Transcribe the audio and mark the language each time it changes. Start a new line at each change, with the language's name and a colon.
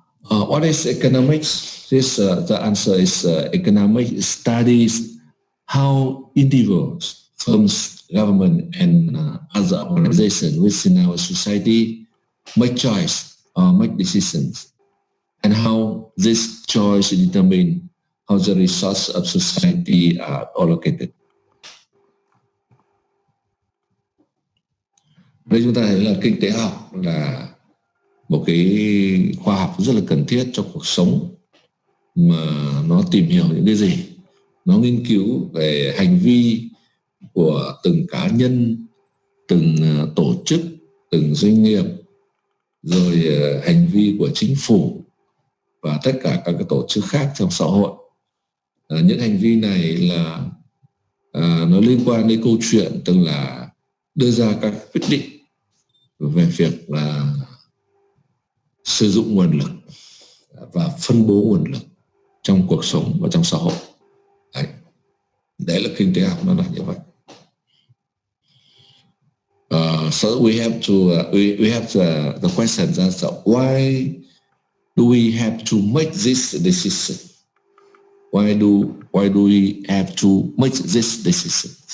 English: What is economics? The answer is economics studies how individuals, firms, government, and other organizations within our society make choice or make decisions, and how this choice determine how the resources of society are allocated.
Vietnamese: Đây chúng ta thấy là kinh tế học là một cái khoa học rất là cần thiết cho cuộc sống, mà nó tìm hiểu những cái gì, nó nghiên cứu về hành vi của từng cá nhân, từng tổ chức, từng doanh nghiệp, rồi hành vi của chính phủ và tất cả các cái tổ chức khác trong xã hội. Những hành vi này là nó liên quan đến câu chuyện tức là đưa ra các quyết định về việc là sử dụng nguồn lực và phân bố nguồn lực trong cuộc sống và trong xã hội. Đấy là kinh tế học, nó là như vậy.
English: So we have to we have the question that why do we have to make this decision? Why do we have to make this decision?